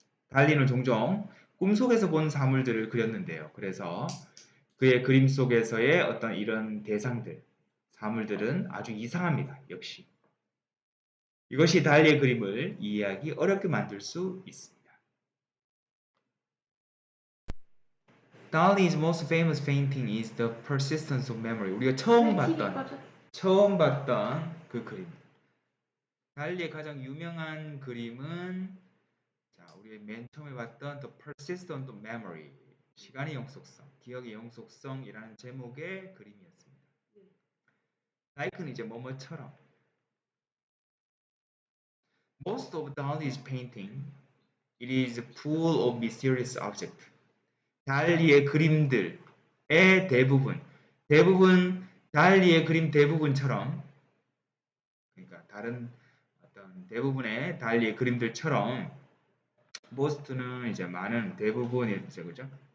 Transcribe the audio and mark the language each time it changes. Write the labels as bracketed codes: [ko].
[ko] 달리는 종종 꿈속에서 본 사물들을 그렸는데요. 그래서 그의 그림 속에서의 어떤 이런 대상들, 사물들은 아주 이상합니다. 역시. 이것이 달리의 그림을 이해하기 어렵게 만들 수 있습니다. [en] Dali's most famous painting is The Persistence of Memory. [ko] 우리가 처음 봤던 그 그림. 달리의 가장 유명한 그림은 자, 우리 맨 처음에 봤던 [en] The Persistence of Memory. [ko] 시간의 영속성, 기억의 영속성이라는 제목의 그림이었습니다. like는 이제 뭐뭐처럼. [en] Most of Dali's painting, it is full of mysterious objects. [ko] 달리의 그림들의 대부분 달리의 그림 대부분처럼, 그러니까 다른 어떤 대부분의 달리의 그림들처럼, most는 이제 많은 대부분이죠, 그죠?